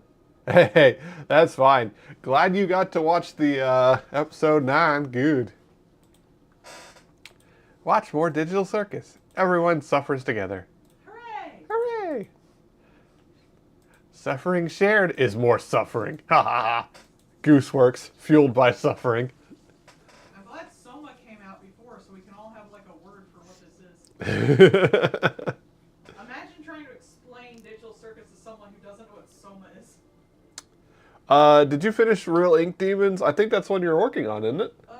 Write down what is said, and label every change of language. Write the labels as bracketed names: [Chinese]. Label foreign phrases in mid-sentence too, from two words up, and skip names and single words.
[English] Hey, that's fine. Glad you got to watch the episode 9. Good. Watch more Digital Circus. Everyone suffers together. Hooray! Hooray! Suffering shared is more suffering. Ha ha ha. Gooseworks, fueled by suffering. I'm glad Soma came out before so we can all have like a word for what this is. Imagine trying to explain Digital Circus to someone who doesn't know what Soma is. Did you finish Real Ink Demons? I think that's one you're working on, isn't it?